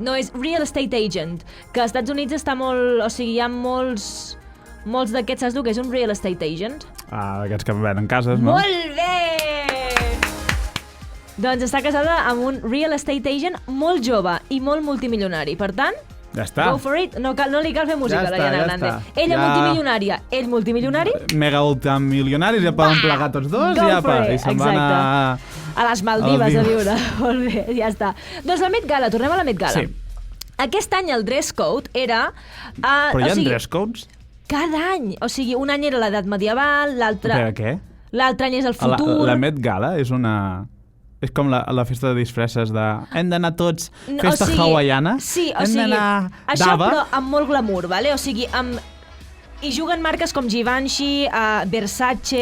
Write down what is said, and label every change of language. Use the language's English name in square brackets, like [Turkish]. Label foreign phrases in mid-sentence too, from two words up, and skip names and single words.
[Catalan] No, és [English] real estate agent, [Catalan] que als Estats Units està molt... O sigui, hi ha molts d'aquests, saps tu que és un [English] real estate agent? [Catalan] Aquests que venen cases, no? Molt bé! Doncs està casada amb un [English] real estate agent [Catalan] molt jove i molt multimilionari. Per tant, Ja està. [English] go for it. [Catalan] No li cal fer música, Ja està, l'Ariana ja Grande. està. Ella Ja. multimilionària, ell multimilionari. Mega ultramilionaris, ja poden plegar tots dos [English] Go [Catalan] i apa, [English] for it, [Catalan] i se'n van a les Maldives a Maldives. viure. Molt bé, ja està. Doncs la Met Gala, tornem a la Met Gala. Sí. Aquest any el [English] dress code [Catalan] era... Però hi ha [English] dress codes? [Catalan] Cada any. O sigui, un any era l'edat medieval, l'altre... Per què? L'altre any és el futur. La Met Gala és una... És com la festa de disfresses de... Hem d'anar tots, festa hawaiana. Sí, o hem sigui, d'anar això d'Ava. però amb molt glamour, vale? O sigui, hi juguen marques com Givenchy, Versace...